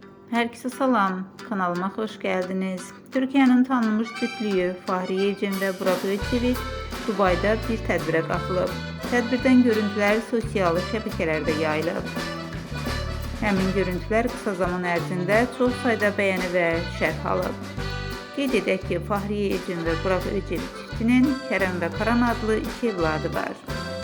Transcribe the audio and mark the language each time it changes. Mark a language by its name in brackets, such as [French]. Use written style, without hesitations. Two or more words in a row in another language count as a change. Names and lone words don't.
[Turkish] Herkese salam, kanalıma hoş geldiniz. [Azerbaijani] Türkiye'nin tanınmış cütlüyü Fahriye Evcen ve Burak Özçivit Dubay'da bir tədbirə qatılıb. Tədbirdən görüntülər sosial şəbəkələrdə yayılıb. Həmin görüntülər qısa zaman ərzində çox sayda bəyəni və şərh alıb. Qeyd edək ki, Fahriye Evcen və Burak Özçivit çiftinin Kərəm və Karan adlı 2 evladı var.